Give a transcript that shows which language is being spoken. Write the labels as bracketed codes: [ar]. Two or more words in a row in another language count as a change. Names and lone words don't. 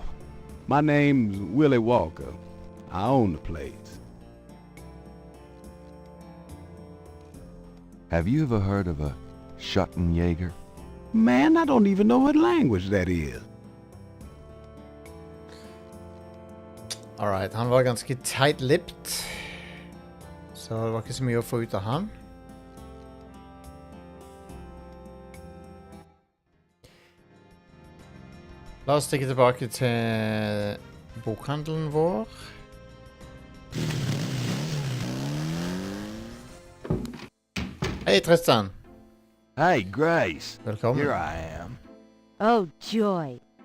[en] My name's Willie Walker. I own the place. Have you ever heard of a Schottenjäger? Man, I don't even know what language that is. Alright, [no] han var ganske tight-lipped. Så det var ikke så mye å få ut av han. La oss stikke tilbake til bokhandelen vår. Hei, Tristan. [en] Hey, Grace. [no] Velkommen. [en] Here I am. Oh, joy.